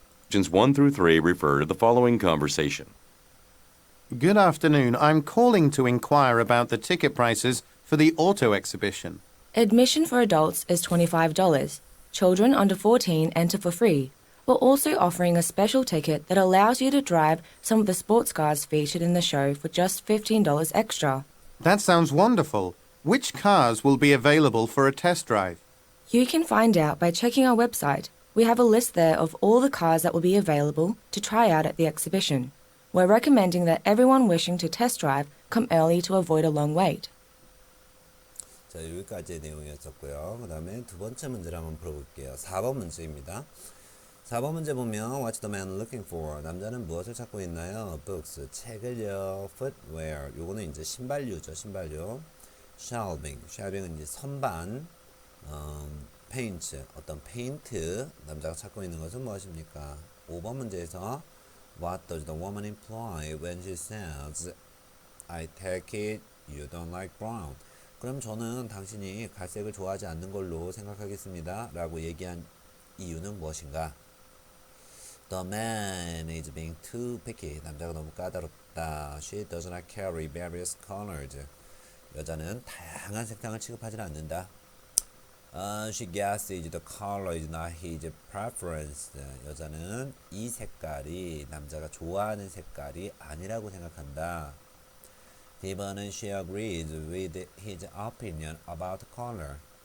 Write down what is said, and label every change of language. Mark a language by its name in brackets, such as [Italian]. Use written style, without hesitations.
[English] Questions 1 through 3 refer to the following conversation. Good afternoon. I'm calling to inquire about the ticket prices for the auto exhibition. Admission for adults is $25. Children under 14 enter for free. We're also offering a special ticket that allows you to drive some of the sports cars featured in the show for just $15 extra. That sounds wonderful. Which cars will be available for a test drive? You can find out by checking our website. We have a list there of all the cars that will be available to try out at the exhibition. We're recommending that everyone wishing to test drive come early to avoid a long wait. [Korean] 자, 여기까지의 내용이었었고요. 그 다음에 두 번째 문제를 한번 풀어볼게요. 4번 문제입니다. 4번 문제 보면 [English] What's the man looking for? [Korean] 남자는 무엇을 찾고 있나요? [English] Books, [Korean] 책을요. [English] Footwear, [Korean] 요거는 이제 신발류죠. 신발류. Shelving은 이제 선반. [English] Paint, [Korean] 어떤 페인트. 남자가 찾고 있는 것은 무엇입니까? [English] 5번 문제에서 What does the woman imply when she says I take it you don't like brown? [Korean] 그럼 저는 당신이 갈색을 좋아하지 않는 걸로 생각하겠습니다. 라고 얘기한 이유는 무엇인가? [English] The man is being too picky. [Korean] 남자가 너무 까다롭다. [English] She does not carry various colors. [Korean] 여자는 다양한 색상을 취급하지 않는다. [English] She guesses the color is not his preference. [Korean] 여자는 이 색깔이 남자가 좋아하는 색깔이 아니라고 생각한다. D번은 [English] she agrees with his opinion about color.